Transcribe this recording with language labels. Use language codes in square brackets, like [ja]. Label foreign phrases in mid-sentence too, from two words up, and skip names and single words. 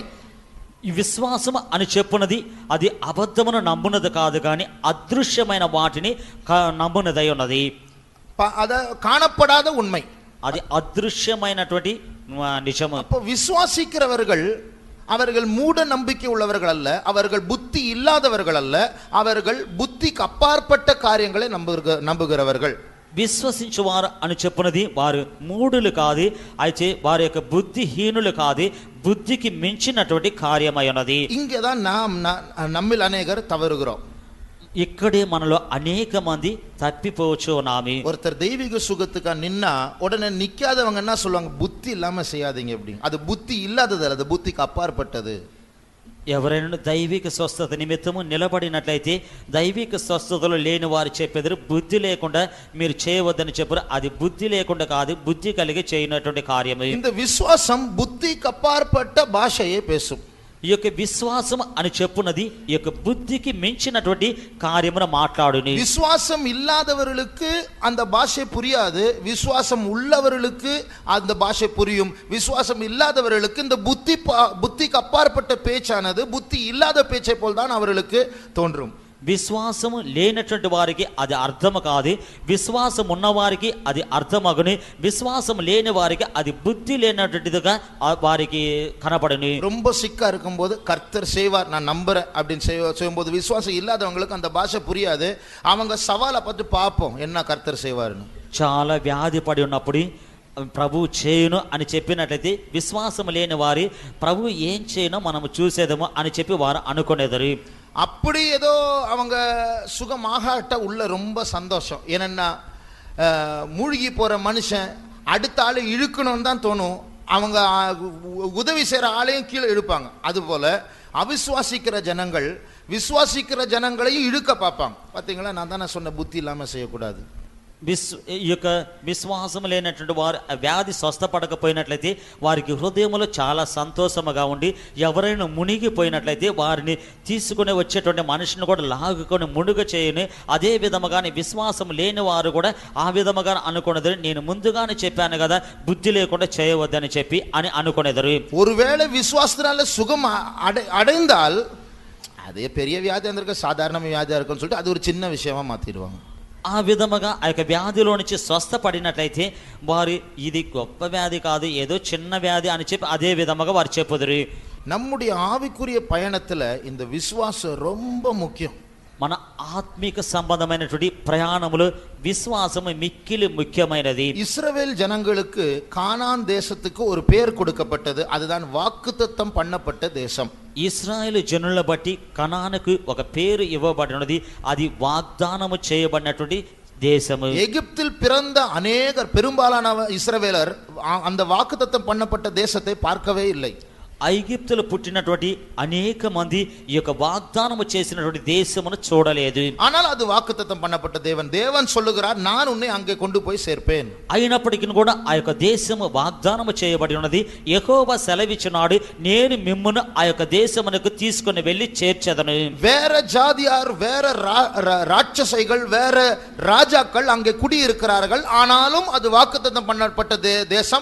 [te] ఈ విశ్వాసం అని చెప్పున్నది అది అబద్ధమును నమ్మునది కాదు కానీ అదృశ్యమైన వాటిని నమ్మునదై ఉన్నది. [ta] அத காணப்படாத உண்மை, [te] అది అదృశ్యమైనటువంటి నిజము. [ta] அப்போ விசுவாசிக்கிறவர்கள் அவர்கள் மூட நம்பிக்கை உள்ளவர்கள் அல்ல, அவர்கள் புத்தி இல்லாதவர்கள் அல்ல, அவர்கள் புத்திக்கு அப்பாற்பட்ட காரியங்களை நம்புகிறவர்கள். [te] విశ్వసించువారు అని చెప్పున్నది వారు మూఢులు కాదు, అయితే వారి యొక్క బుద్ధిహీనులు కాదు, బుద్ధికి మించినటువంటి కార్యమై ఉన్నది. [ta] இங்கேதான் நம்மில் அநேகர் தவறுகிறோம். [te] ఇక్కడే మనలో అనేక మంది తప్పిపోవచ్చు నామి. [ta] ஒருத்தர் தெய்வீக சுகத்துக்கா நின்னா உடனே நிக்காதவங்க என்ன சொல்லுவாங்க, புத்தி இல்லாம செய்யாதீங்க அப்படி. அது புத்தி இல்லாதது, அது புத்திக்கு அப்பாற்பட்டது. [te] ఎవరైనా దైవిక స్వస్థత నిమిత్తము నిలబడినట్లయితే దైవిక స్వస్థతలు లేని వారు చెప్పేది బుద్ధి లేకుండా మీరు చేయవద్దని చెప్పారు. అది బుద్ధి లేకుండా కాదు, బుద్ధి కలిగి చేయనటువంటి కార్యము. [ta] இந்த விசுவாசம் புத்திக்கு அப்பாற்பட்ட பாஷையை பேசும். [te] ఈ యొక్క విశ్వాసం అని చెప్పున్నది ఈ యొక్క బుద్ధికి మించినటువంటి కార్యమును మాట్లాడుని. [ta] விசுவாசம் இல்லாதவர்களுக்கு அந்த பாஷை புரியாது, விசுவாசம் உள்ளவர்களுக்கு அந்த பாஷை புரியும். விசுவாசம் இல்லாதவர்களுக்கு இந்த புத்திக்கு அப்பாற்பட்ட பேச்சானது புத்தி இல்லாத பேச்சை போல் தான் அவர்களுக்கு தோன்றும். [te] విశ్వాసము లేనటువంటి వారికి అది అర్థము కాదు, విశ్వాసం ఉన్నవారికి అది అర్థమగుని, విశ్వాసం లేని వారికి అది బుద్ధి లేనటువంటిదిగా వారికి కనపడని. [ta] ரொம்ப சிக்கா இருக்கும்போது கர்த்தர் செய்வார் நான் நம்புறேன் அப்படின்னு செய்யும்போது விசுவாசம் இல்லாதவங்களுக்கு அந்த பாஷை புரியாது. அவங்க சவாலை பார்த்து பார்ப்போம் என்ன கர்த்தர் செய்வார்னு. [te] చాలా వ్యాధి పడి ఉన్నప్పుడు ప్రభు చేయను అని చెప్పినట్లయితే విశ్వాసం లేని వారి ప్రభు ఏం చేయనో మనము చూసేదేమో అని చెప్పి వారు అనుకునేదరు. [ta] அப்படி ஏதோ அவங்க சுகமாகட்ட உள்ள ரொம்ப சந்தோஷம். ஏன்னா மூழ்கி போற மனுஷன் அடுத்த ஆளை இழுக்கணும்னு தான் தோணும், அவங்க உதவி செய்யற ஆளையும் கீழே இழுப்பாங்க. அதுபோல அவிசுவாசிக்கிற ஜனங்கள் விசுவாசிக்கிற ஜனங்களையும் இழுக்க பார்ப்பாங்க. பார்த்தீங்களா, நான் தானே சொன்ன புத்தி இல்லாமல் செய்யக்கூடாது. [te] ఈ యొక్క విశ్వాసం లేనటువంటి వారు వ్యాధి స్వస్థపడకపోయినట్లయితే వారికి హృదయంలో చాలా సంతోషముగా ఉండి ఎవరైనా మునిగిపోయినట్లయితే వారిని తీసుకుని వచ్చేటువంటి మనిషిని కూడా లాగుకొని మునుగ చేయని. అదే విధముగానే విశ్వాసం లేని వారు కూడా ఆ విధముగా అనుకునేది, నేను ముందుగానే చెప్పాను కదా బుద్ధి లేకుండా చేయవద్దని చెప్పి అని అనుకునేదరు. [ta] ஒருவேளை விசுவாசத்தினால சுகம் அடைந்தால் அதே பெரிய வியாதியா இருக்க சாதாரண வியாதியா இருக்குன்னு சொல்லிட்டு அது ஒரு சின்ன விஷயமா மாத்திடுவாங்க. [te] ఆ విధముగా ఆ యొక్క వ్యాధిలో నుంచి స్వస్థపడినట్లయితే వారు ఇది గొప్ప వ్యాధి కాదు, ఏదో చిన్న వ్యాధి అని చెప్పి అదే విధముగా వారు చెప్పుదురు. [ta] நம்முடைய ஆவிக்குரிய பயணத்துல இந்த விசுவாசம் ரொம்ப முக்கியம். [te] మన ఆత్మిక సంబంధమైనటువంటి ప్రయాణములు విశ్వాసము మిక్కిలి ముఖ్యమైనది. [ta] இஸ்ரவேல் ஜனங்களுக்கு கானான் தேசத்துக்கு ஒரு பேர் கொடுக்கப்பட்டது, அதுதான் வாக்குத்தத்தம் பண்ணப்பட்ட தேசம். [te] ఇశ్రాయేలు జనుల బట్టి కనానుకు ఒక పేరు ఇవ్వబడినది, అది వాగ్దానము చేయబడినటువంటి தேசము. [ta] எகிப்தில் பிறந்த அநேகர் பெரும்பாலான இஸ்ரவேலர் அந்த வாக்குத்தத்தம் பண்ணப்பட்ட தேசத்தை பார்க்கவே இல்லை. [te] ఐగుప్తులో పుట్టినటువంటి అనేక మంది ఈ యొక్క వాగ్దానము చేసినటువంటి దేశమును చూడలేదు. [ta] ஆனால் அது வாக்குத்தத்தம் பண்ணப்பட்ட தேவன் சொல்லுகிறார், நான் உன்னை அங்கே கொண்டு போய் சேர்ப்பேன். [te] అయినప్పటికీ కూడా ఆ యొక్క దేశము వాగ్దానము చేయబడి ఉన్నది. యెహోవా సెలవిచ్చినాడు, నేను మిమ్మును ఆ యొక్క దేశమునకు తీసుకొని వెళ్ళి చేర్చెదను. [ta] வேற ஜாதியார், வேற ராட்சசைகள், வேற ராஜாக்கள் அங்கே குடியிருக்கிறார்கள், ஆனாலும் அது வாக்குத்தத்தம் பண்ணப்பட்ட தேசம்.